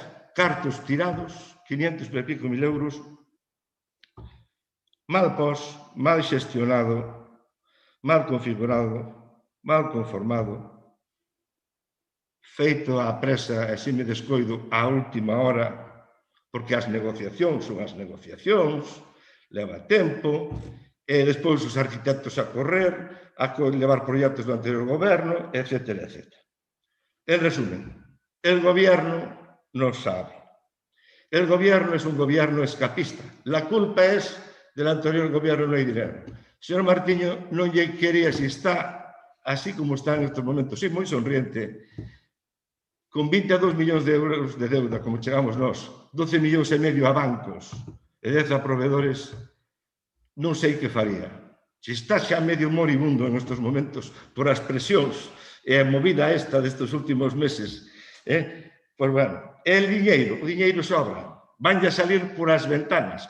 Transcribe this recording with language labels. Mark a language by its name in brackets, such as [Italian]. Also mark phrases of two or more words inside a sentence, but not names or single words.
[Galician] Cartos tirados, 500 e pico mil euros, mal pos, mal xestionado, mal configurado, mal conformado, feito á presa e se me descoido á última hora, porque as negociacións son as negociacións, leva tempo, e despois os arquitectos a correr, a levar proxectos do anterior goberno, etc. etc. [Spanish] En resumen, el gobierno no sabe. El gobierno es un gobierno escapista. La culpa es del anterior gobierno, no hay dinero. [Galician] Señor Martiño, non lle quería si está así como está [Spanish] en estos momentos, [Galician] sí, moi sonriente, con 22 millóns de euros de deuda, como chegamos nós, 12 millóns e medio a bancos e 10 a proveedores, non sei que faría. Se está xa medio moribundo en estes momentos por as presións e a movida esta destes últimos meses, pois bueno, o diñeiro sobra, vanlle a salir por as ventanas.